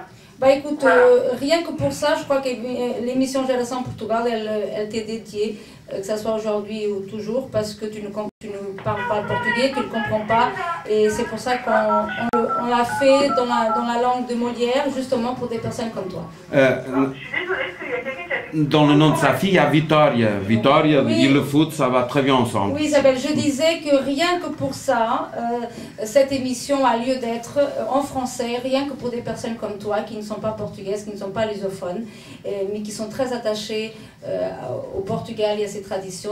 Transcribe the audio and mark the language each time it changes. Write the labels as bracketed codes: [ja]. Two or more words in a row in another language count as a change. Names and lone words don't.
[fr] Bah écoute, rien que pour ça, je crois que l'émission Geração Portugal, elle t'est dédiée, que ce soit aujourd'hui ou toujours, parce que tu ne parles pas le portugais, tu ne le comprends pas, et c'est pour ça qu'on l'a fait dans la langue de Molière, justement pour des personnes comme toi. Je suis désolée, parce qu'il y a quelqu'un qui a dit... Dans le nom de sa fille, il y a Vitória. Vitória et le foot, ça va très bien ensemble. Oui, Isabelle, je disais que rien que pour ça, cette émission a lieu d'être en français, rien que pour des personnes comme toi qui ne sont pas portugaises, qui ne sont pas lusophones, mais qui sont très attachées au Portugal et à ses traditions.